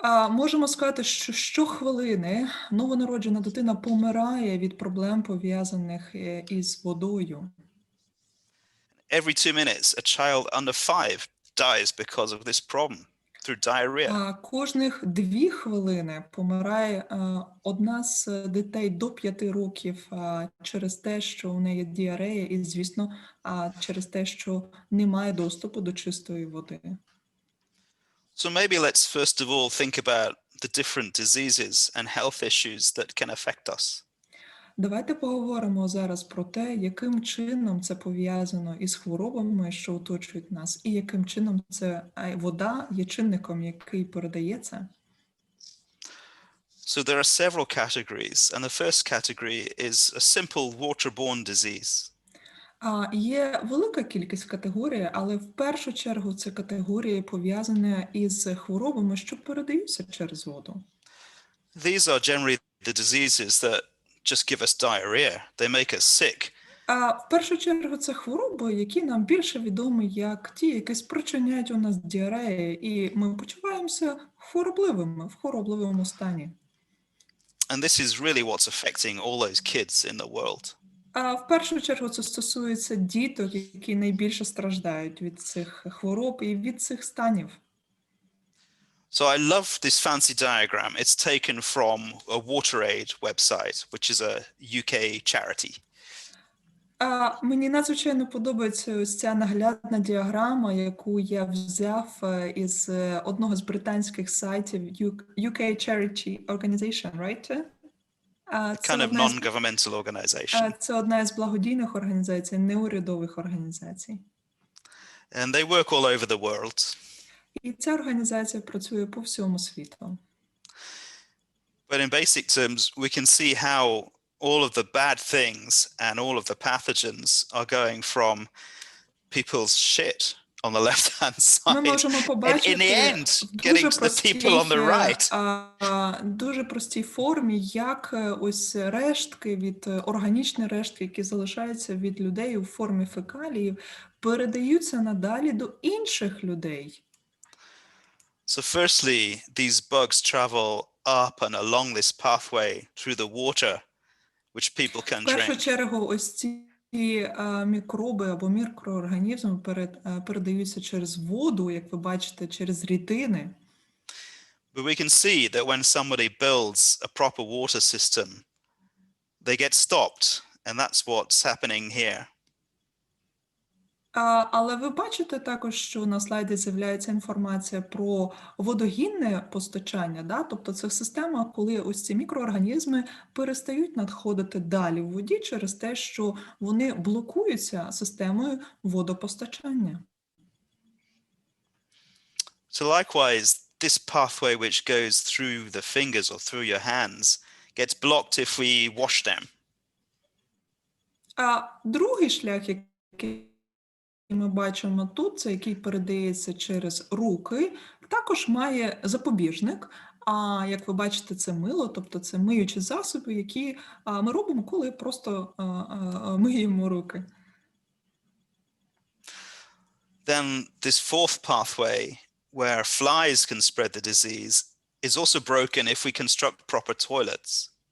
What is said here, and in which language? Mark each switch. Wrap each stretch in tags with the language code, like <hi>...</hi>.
<uk>Можемо сказати, що щохвилини новонароджена дитина помирає від проблем, пов'язаних із водою.</uk> <en>Every 2 minutes, a child under 5 dies because of this problem through diarrhea.</en> <uk>Кожних 2 хвилини помирає одна з дітей до 5 років через те, що у неї діарея, і, звісно, через те, що немає доступу до чистої води.</uk> <en>So maybe let's first of all think about the different diseases and health issues that can affect us.</en> <uk>Давайте поговоримо зараз про те, яким чином це пов'язано із хворобами, що оточують нас, і яким чином вода є чинником, який передає це.</uk> <en>So there are several categories, and the first category is a simple waterborne disease.</en> <uk>Є велика кількість категорій, але в першу чергу це категорії пов'язані із хворобами, що передаються через воду.</uk> <en>These are generally the diseases that just give us diarrhea. They make us sick.</en> <uk>В першу чергу це хвороби, які нам більше відомі як ті, які спричиняють у нас діарею, і ми почуваємося хворобливими, в хворобливому стані.</uk> <en>And this is really what's affecting all those kids in the world.</en> <uk>В першу чергу це стосується діток, які найбільше страждають від цих хвороб і від цих станів.</uk> <en>So I love this fancy diagram. It's taken from a WaterAid website, which is a UK charity.</en> <uk>Мені надзвичайно подобається ось ця наглядна діаграма, яку я взяв із одного з британських сайтів</uk> <en>UK Charity Organization, right? Kind of non-governmental organization.</en> <uk>Це одна із благодійних організацій, неурядових організацій.</uk> <en>And they work all over the world.</en> <uk>І ця організація працює по всьому світу.</uk> <en>But in basic terms, we can see how all of the bad things and all of the pathogens are going from people's shit on the left-hand side.</en> <uk>Ми можемо побачити</uk> <en>in the end, getting to the people on the right.</en> <uk>Дуже простій формі, як ось рештки органічні рештки, які залишаються від людей у формі фекаліїв, передаються надалі до інших людей.</uk> <en>So firstly, these bugs travel up and along this pathway through the water, which people can</en> <uk>В першу</uk> <en>drink.</en> <uk>чергу ось ці мікроби або мікроорганізми передаються через воду, як ви бачите, через рідини.</uk> <en>But we can see that when somebody builds a proper water system, they get stopped, and that's what's happening here.</en> <uk>Але ви бачите також, що на слайді з'являється інформація про водогінне постачання, да? Тобто це система, коли ось ці мікроорганізми перестають надходити далі в воді через те, що вони блокуються системою водопостачання.</uk> <en>So likewise, this pathway which goes through the fingers or through your hands gets blocked if we wash them.</en> <uk>Другий шлях, який ми бачимо тут, це який передається через руки, також має запобіжник. Як ви бачите, це мило, тобто це миючі засоби, які ми робимо, коли просто миємо руки.</uk> <en>Then this fourth pathway where flies can spread the disease is also broken if we construct proper toilets.</en>